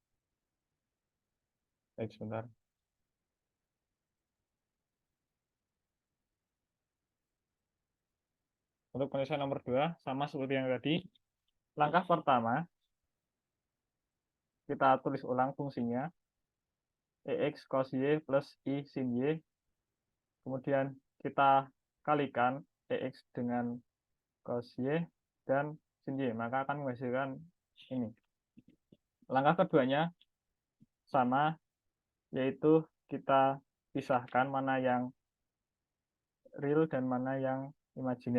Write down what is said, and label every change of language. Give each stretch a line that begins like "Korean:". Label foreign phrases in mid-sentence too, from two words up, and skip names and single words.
Indonesian: Baik, sebentar. Untuk penyelesaian nomor 2, sama seperti yang tadi. Langkah pertama, kita tulis ulang fungsinya. EX cos Y plus I sin Y. Kemudian kita kalikan EX dengan cos Y dan sin Y. Maka akan menghasilkan ini. Langkah keduanya sama, yaitu kita pisahkan mana yang real dan mana yang imajiner.